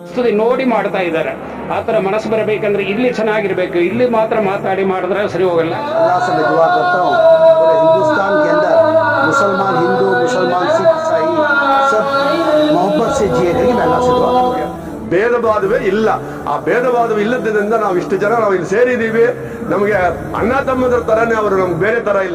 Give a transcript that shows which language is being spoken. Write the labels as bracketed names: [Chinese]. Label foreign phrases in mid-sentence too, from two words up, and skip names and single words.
[Kannada] ಸ್ತುತಿ ನೋಡಿ ಮಾಡ್ತಾ ಇದ್ದಾರೆ. ಆ ಥರ ಮನಸ್ಸು ಬರಬೇಕಂದ್ರೆ ಇಲ್ಲಿ ಚೆನ್ನಾಗಿರ್ಬೇಕು, ಇಲ್ಲಿ ಮಾತ್ರ ಮಾತಾಡಿ ಮಾಡಿದ್ರೆ ಸರಿ ಹೋಗಲ್ಲ. [Hindi] अल्लाह से मैं दुआ करता हूँ पूरे हिंदुस्तान के अंदर मुसलमान हिंदू मुसलमान सिख ईसाई सब मोहब्बत से जिए रहेंगे. मैं अल्लाह से दुआ करूँगा. [Kannada] ಭೇದ ಭಾವವೇ ಇಲ್ಲ. ಆ ಭೇದ ಭಾವ ಇಲ್ಲದ್ರಿಂದ ನಾವು ಇಷ್ಟು ಜನ ನಾವು ಇಲ್ಲಿ ಸೇರಿದ್ದೀವಿ. ನಮಗೆ ಅಣ್ಣ ತಮ್ಮದ್ರ ತರನೇ ಅವರು, ನಮ್ಗೆ ಬೇರೆ ತರ ಇಲ್ಲ.